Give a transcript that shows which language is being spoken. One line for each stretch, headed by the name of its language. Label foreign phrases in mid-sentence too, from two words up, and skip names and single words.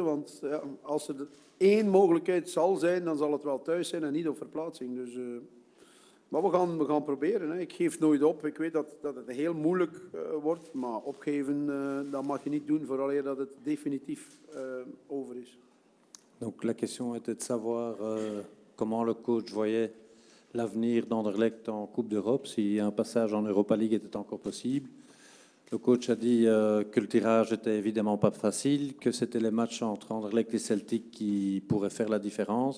Dutch: Want ja, als er 1 mogelijkheid zal zijn, dan zal het wel thuis zijn en niet op verplaatsing. Dus, maar we gaan proberen. Hè. Ik geef nooit op. Ik weet dat het heel moeilijk wordt. Maar opgeven, dat mag je niet doen vooraleer dat het definitief over is.
French: Donc la question était de savoir comment le coach voyait l'avenir d'Anderlecht en Coupe d'Europe, si un passage en Europa League était encore possible. Le coach a dit que le tirage était évidemment pas facile, que c'était les matchs entre Anderlecht et Celtic qui pourraient faire la différence.